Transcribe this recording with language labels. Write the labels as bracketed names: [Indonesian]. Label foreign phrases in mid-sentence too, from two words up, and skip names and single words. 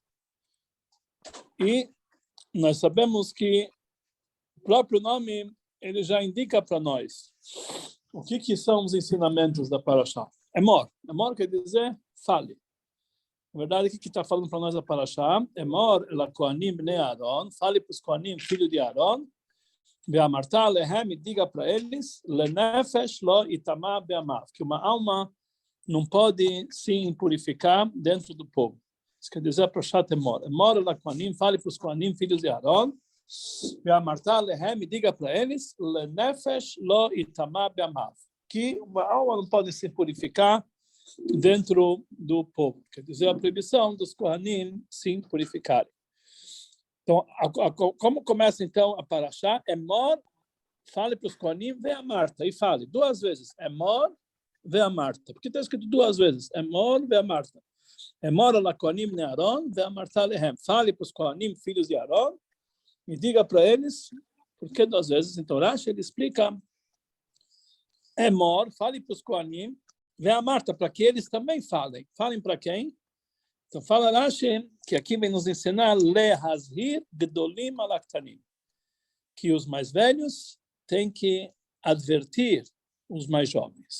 [Portuguese] E nós sabemos que o próprio nome, ele já indica para nós o que são os ensinamentos da Parashá. Emor. Emor quer dizer fale. Na verdade, o que está falando para nós a Parashá? [Hebrew] אמור אל הכהנים בני אהרן, [Portuguese] fale para os Kohanim, filho de Aaron, [Hebrew] ואמרת אלהם, [Portuguese] e diga para eles, [Hebrew] לנפש לא יטמא בעמיו, [Portuguese] que uma alma não pode se impurificar dentro do povo. Isso quer dizer Parashat Emor. Emor, [Hebrew] אל הכהנים, [Portuguese] fale para os Kohanim, filhos de Aaron, [Hebrew] ואמרת אלהם, [Portuguese] e diga para eles, [Hebrew] לנפש לא יטמא בעמיו, [Portuguese] que uma alma não pode se purificar dentro do povo. Quer dizer, a proibição dos Kohanim se purificarem. Então, como começa então a Parashá? Emor, fale para os Kohanim, ve'amarta, e fale duas vezes. [Hebrew] אמור ואמרת. [Portuguese] Porque está escrito duas vezes. [Hebrew] אמור ואמרת. אמור אל הכהנים בני אהרן ואמרת אלהם. [Portuguese] Fale para os Kohanim, filhos de Aaron, e diga para eles, por que duas vezes? Então, Rashi, ele explica Emor, fale para os Kohanim, ve'amarta, para que eles também falem. Falem para quem? Então fala Rashi que aqui vem nos ensinar [Hebrew] להזהיר גדולים על הקטנים, [Portuguese] que os mais velhos têm que advertir os mais jovens.